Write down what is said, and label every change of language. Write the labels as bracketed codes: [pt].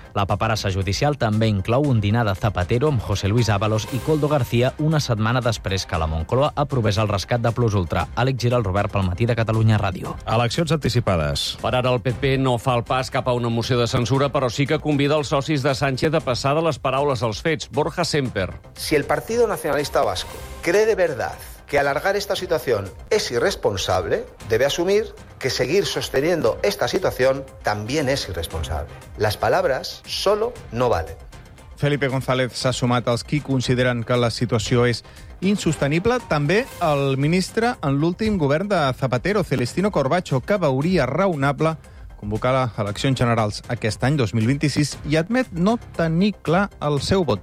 [ca] La paperassa judicial també inclou un dinar de Zapatero amb José Luis Ábalos i Coldo García una setmana després que la Moncloa aprovés el rescat de Plus Ultra. Àlex Giral Robert pel matí de Catalunya Ràdio. Eleccions anticipades. Per ara el PP no fa el pas cap a una moció de censura, però sí que convida els socis de Sánchez a passar de les paraules als fets. Borja Sémper. [es] Si el Partido Nacionalista Vasco cree de verdad que alargar esta situación es irresponsable, debe asumir que seguir sosteniendo esta situación también es irresponsable. Las palabras solo no valen. [ca] Felipe González s'ha sumat als qui consideren que la situació és insostenible. També el ministre en l'últim govern de Zapatero, Celestino Corbacho, que veuria raonable convocar les eleccions generals aquest any 2026 i admet no tenir clar el seu vot.